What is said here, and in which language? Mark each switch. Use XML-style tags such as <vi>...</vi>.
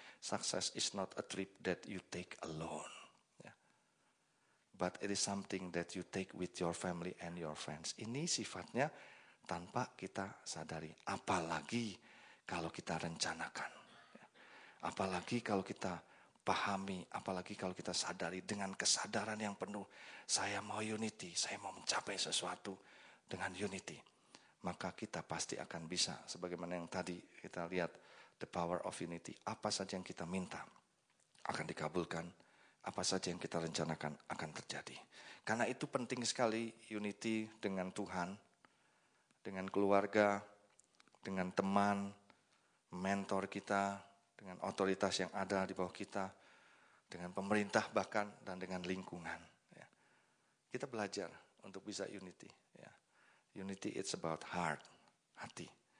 <en>Success is not a trip that you take alone. Ya. But it is something that you take with your family and your friends.</en> <id>Ini sifatnya tanpa kita sadari. Apalagi kalau kita rencanakan. Apalagi kalau kita pahami. Apalagi kalau kita sadari dengan kesadaran yang penuh. Saya mau unity. Saya mau mencapai sesuatu dengan unity. Maka kita pasti akan bisa. Sebagaimana yang tadi kita lihat.</id> <en>The power of unity.</en> <id>Apa saja yang kita minta akan dikabulkan. Apa saja yang kita rencanakan akan terjadi. Karena itu penting sekali unity dengan Tuhan. Dengan keluarga, dengan teman, mentor kita, dengan otoritas yang ada di bawah kita, dengan pemerintah bahkan, dan dengan lingkungan. Ya. Kita belajar untuk bisa unity. Ya.</id> <en>Unity it's about heart, hati.</en>